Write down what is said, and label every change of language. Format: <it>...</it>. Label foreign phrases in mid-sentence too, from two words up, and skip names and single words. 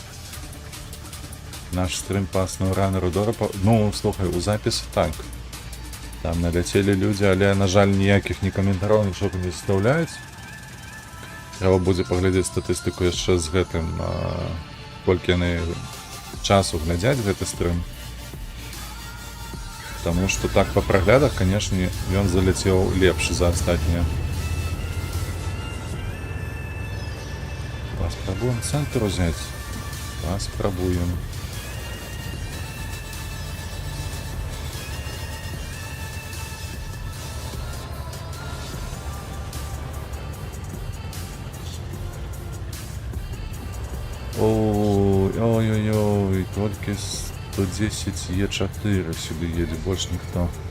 <be>Наш стрим па SnowRunner Дорапа. Ну, слухай, у запіс так. Там наляцелі людзі, але, на жаль, ніякіх ні каментараў, нічога не заставляюць. Трэба будзе паглядзець статыстыку яшчэ з гэтым, колькі яны часу глядзяць гэты стрим.</be> <ru>Потому что так по проглядах, конечно,</ru> <be>ён залетел лепш за астатние.</be> <ru>Попробуем центр взять. Попробуем. Ой-ой-ой, только 110 Е4 сюда едет, больше никто.</ru>